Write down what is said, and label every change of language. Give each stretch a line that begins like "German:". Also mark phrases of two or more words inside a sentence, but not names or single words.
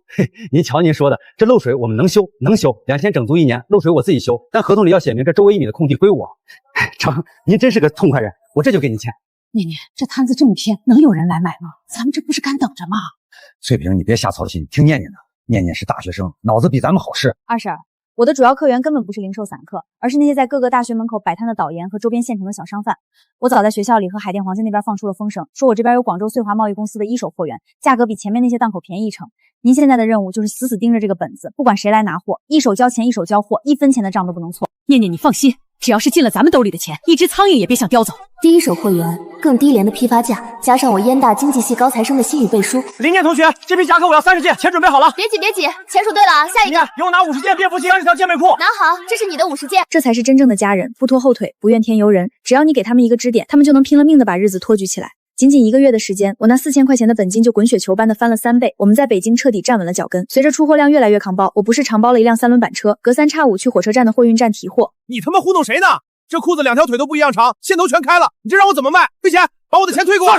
Chinese: 嘿，您瞧您說的，這漏水我們能修，2000整租1年，漏水我自己修，但合同裡要寫明這周圍1米的空地歸我。成，您真是個痛快人，我這就給你錢。念念，這攤子這麼偏，能有人來買嗎？咱們這不是乾等着嗎？翠萍，你別瞎操心，聽念念的，念念是大學生，腦子比咱們好使。二嬸，我的主要客源根本不是零售散客，而是那些在各個大學門口擺攤的導研和周邊縣城的小商販。我早在學校裡和海淀黃金那邊放出了風聲，說我這邊有廣州穗華貿易公司的一手貨源，價格比前面那些檔口便宜1成。您現在的任務就是死死盯着這個本子，不管誰來拿貨，一手交錢一手交貨，1分錢的賬都不能錯。念念，你放心，只要是進了咱們兜裡的錢，一隻蒼蠅也別想叼走。第一手貨源，更低廉的批發價，加上我燕大經濟系高材生的信譽背書。林念同學，這批夾克我要30件，錢準備好了。別急，錢數對了啊，下一個。給我拿50件便服系30條健美褲。拿好，這是你的50件。這才是真正的家人，不拖後腿，不怨天尤人，只要你給他們一個支點，他們就能拼了命的把日子托舉起來。僅僅1個月的時間，我那4000塊錢的本金就滾雪球般的翻了3倍。我們在北京徹底站穩了腳跟。隨着出貨量越來越扛爆，我不是長包了一輛3輪板車，隔三差五去火車站的貨運站提貨。你他媽糊弄誰呢？這褲子2條腿都不一樣長，線頭全開了，你這讓我怎麼賣？退錢，把我的錢退給我！